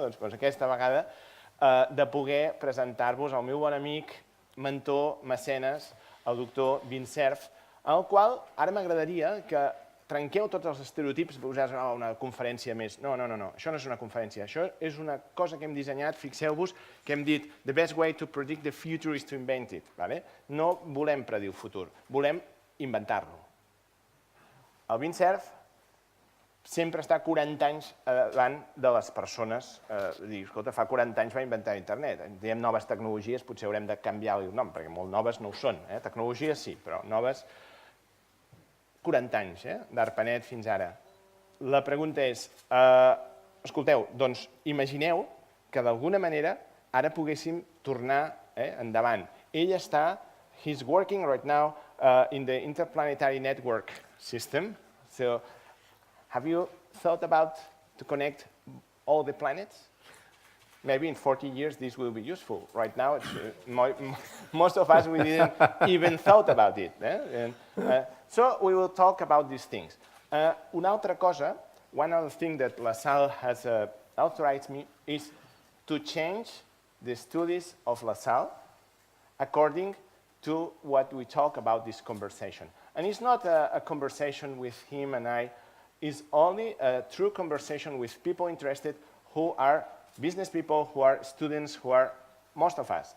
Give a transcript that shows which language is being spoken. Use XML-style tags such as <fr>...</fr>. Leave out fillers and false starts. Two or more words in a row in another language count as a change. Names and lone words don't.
<ca>Doncs aquesta vegada de poder presentar-vos al meu bon amic, mentor, mecenes, el doctor Vint Cerf, al qual ara m'agradaria que trenqueu tots els estereotips, posar una conferència més. No, això no és una conferència, això és una cosa que hem dissenyat, fixeu-vos, que hem dit</ca> <en>the best way to predict the future is to invent it.</en> <ca>No volem predir el futur, volem inventar-lo. El Vint Cerf sempre està 40 anys davant de les persones. Dir, escolta, fa 40 anys va inventar internet. Diem noves tecnologies, potser haurem de canviar-li el nom, perquè molt noves no ho són. Tecnologies sí, però noves 40 anys, d'ARPANET fins ara. La pregunta és, escolteu, doncs imagineu que d'alguna manera ara poguéssim tornar endavant. Ell està,</ca> <en>he's working right now in the Interplanetary Network system. So, have you thought about to connect all the planets? Maybe in 40 years this will be useful. Right now, it's, most of us, we didn't even thought about it. So we will talk about these things.</en> <ca>Una altra cosa,</ca> <en>one other thing that La Salle has authorized me is to change the studies of La Salle according to what we talk about this conversation. And it's not a conversation with him and I, it's only a true conversation with people interested who are business people, who are students, who are most of us.</en>